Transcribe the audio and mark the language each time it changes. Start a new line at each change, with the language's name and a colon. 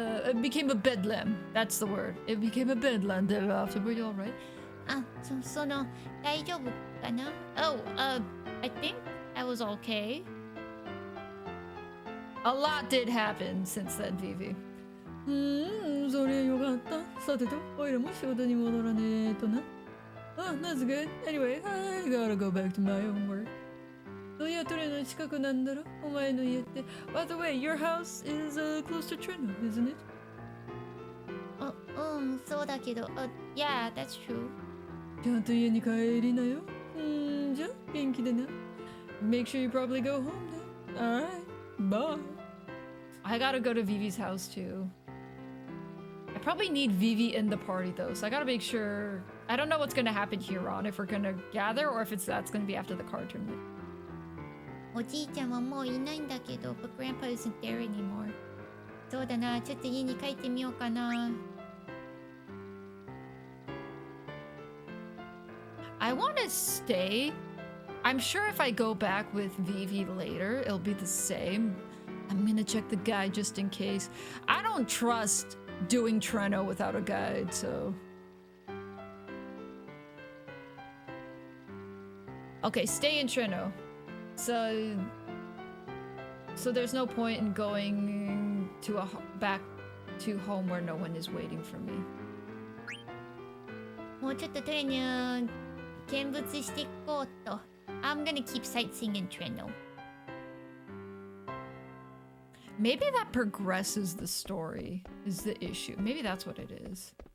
English: It became a bedlam. That's the word. It became a bedlam thereafter. Were you alright?
Japanese: その大丈夫かな?
English: Oh, I think I was okay. A lot did happen since then, Vivi.
Japanese: それよかった。さてと、おいらも仕事に戻らねえとな。
English: Oh, that's good. Anyway, I gotta go back to my own work.
Japanese: そういや、トレの近くなんだろお前の家って。
English: By the way, your house is close to Treno, isn't it?
Japanese: そうだけど、
English: yeah, that's true.
Japanese: ちゃんと家に帰りなよ。じゃあ、元気でな。
English: Make sure you probably go home then. Alright, bye. I gotta go to Vivi's house too. I probably need Vivi in the party though, so I gotta make sure. I don't know what's gonna happen here on, if we're gonna gather or if that's gonna be after the card tournament.
Japanese: おじいちゃんはもういないんだけど、
English: but Grandpa isn't there anymore.
Japanese: そうだな、ちょっと家に帰ってみようかな。
English: I want to stay. I'm sure if I go back with Vivi later, it'll be the same. I'm gonna check the guide just in case. I don't trust doing Treno without a guide, so. Okay, stay in Treno. So there's no point in going to back to home where no one is waiting for me.
Japanese: もうちょっとトレに見物していこうと。
English: I'm gonna keep sightseeing in Treno. Maybe that progresses the story is the issue. Maybe that's what it is.